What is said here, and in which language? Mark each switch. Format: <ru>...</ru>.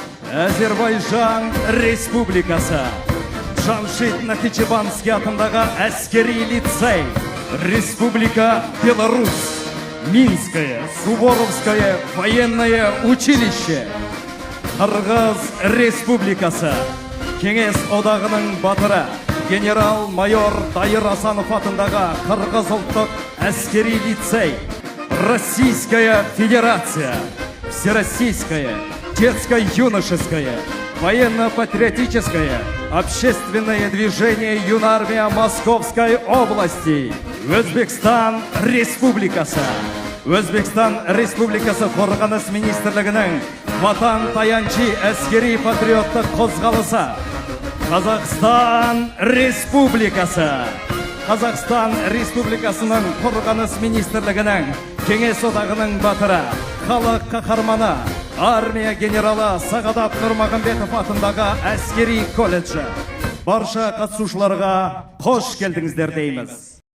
<kk>Azerbaycan Республикасы. Джамшит Нахичеванский атындағы әскери лицей.</kk> <ru>Республика Беларусь. Минское, Суворовское военное училище.</ru> <kk>Қырғыз Республикасы. Кеңес одағының батыры. Генерал-майор Дайыр Асанов атындағы Қырғыз ұлттық әскери лицей.</kk> <ru>Российская Федерация. Всероссийское, детско-юношеское, военно-патриотическое, общественное движение Юнармия Московской области.</ru> <kk>Өзбекстан Республикасы. Өзбекстан Республикасы қорғаныс министрлігінің ватан таянчы әскери патриоттық қозғалысы. Қазақстан Республикасы. Қазақстан Республикасының қорғаныс министрлігінің Кеңес одағының батыры, халық қаһарманы, армия генералы Сағадат Нұрмағамбетов атындағы әскери колледжі. Барша қатысушыларға қош келдіңіздер дейміз.</kk>